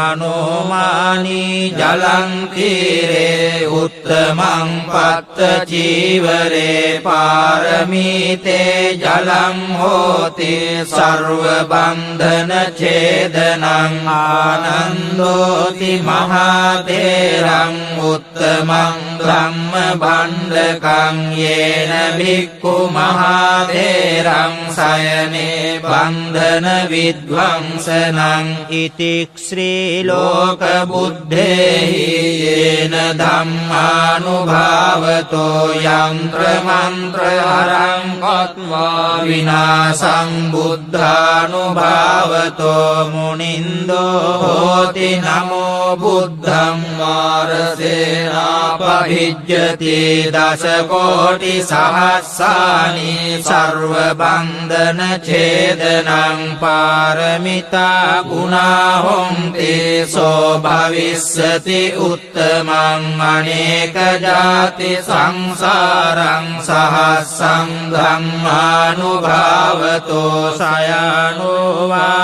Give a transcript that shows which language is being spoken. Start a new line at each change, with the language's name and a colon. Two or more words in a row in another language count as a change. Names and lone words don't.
Pali: මනෝමානී ජලං තීරේ උත්තමං පත්ත චීවරේ පාරමීතේ ජලං හෝති සර්ව බන්ධන ඡේදනං ආනන්දෝති මහතේරං උත්තමං ධම්ම බණ්ඩකං යේන භික්ඛු මහතේරං සයනේ බන්ධන විද්වංසනං ඉතික්ඛ්‍රී ලෝක බුද්ධේහි යේන ධම්මානුභාවතෝ යන්ත්‍ර මන්ත්‍ර හරං කତ୍වා විනාසං බුද්ධානුභාවතෝ මුනින්දෝ හෝති නමෝ බුද්ධං මාරසේනාපවිජ්ජති දස කෝටි සහස්සානි සර්ව බන්ධන ඡේදනං පාරමිතා ගුණා හොන්ති සෝ භවිස්සති උත්තමං අනේක ජාති සංසාරං සහස්සං ධම්මානුභාවතෝ සයනෝ වා